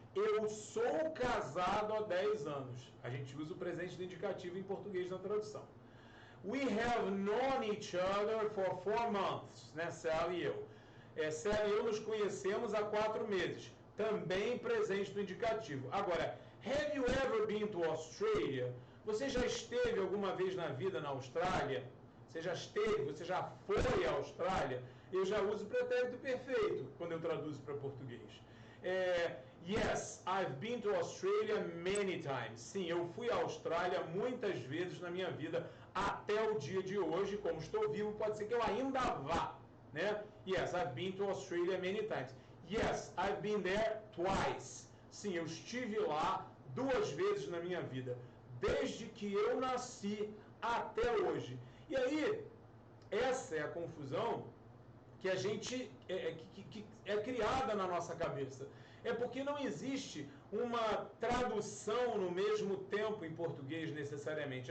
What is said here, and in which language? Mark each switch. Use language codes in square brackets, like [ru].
[pt] Eu sou casado há 10 anos. A gente usa o presente do indicativo em português na tradução. [en] We have known each other for 4 months, né, [pt] Sally e eu. Sally e eu nos conhecemos há 4 meses. Também presente do indicativo. [en] Agora, have you ever been to Australia? [pt] Você já esteve alguma vez na vida na Austrália? Você já esteve? Você já foi à Austrália? Eu já uso o pretérito perfeito quando eu traduzo para português. [en] Yes, I've been to Australia many times. [pt] Sim, eu fui à Austrália muitas vezes na minha vida até o dia de hoje. Como estou vivo, pode ser que eu ainda vá, né? [en] Yes, I've been to Australia many times. Yes, I've been there twice. [pt] Sim, eu estive lá 2 vezes na minha vida, desde que eu nasci até hoje. E aí, essa é a confusão que a gente que é criada na nossa cabeça. É porque não existe uma tradução no mesmo tempo em português necessariamente.